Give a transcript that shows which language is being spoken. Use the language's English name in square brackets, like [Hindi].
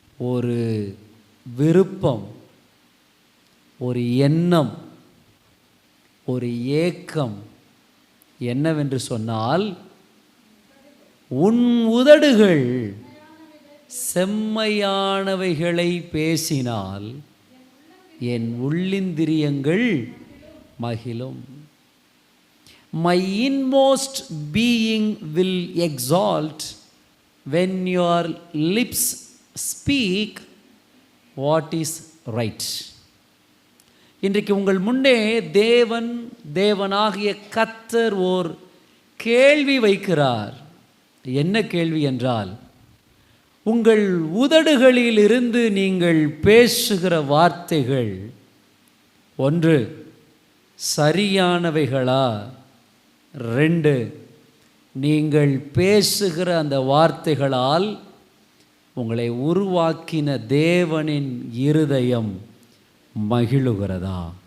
[Tamil] ஒரு விருப்பம், ஒரு எண்ணம், ஒரு ஏக்கம் என்னவென்று சொன்னால், உன் உதடுகள் செம்மையானவைகளை பேசினால் என் உள்ளிந்திரியங்கள் மகிழும். [English] My inmost being will exalt when your lips speak what is right. [Tamil] இன்றைக்கு உங்கள் முன்னே தேவனாகிய கர்த்தர் ஓர் கேள்வி வைக்கிறார். என்ன கேள்வி என்றால், உங்கள் உதடுகளில் இருந்து நீங்கள் பேசுகிற வார்த்தைகள் ஒன்று சரியானவைகளா, 2 நீங்கள் பேசுகிற அந்த வார்த்தைகளால் உங்களை உருவாக்கின தேவனின் இருதயம் மகிழுகிறதா?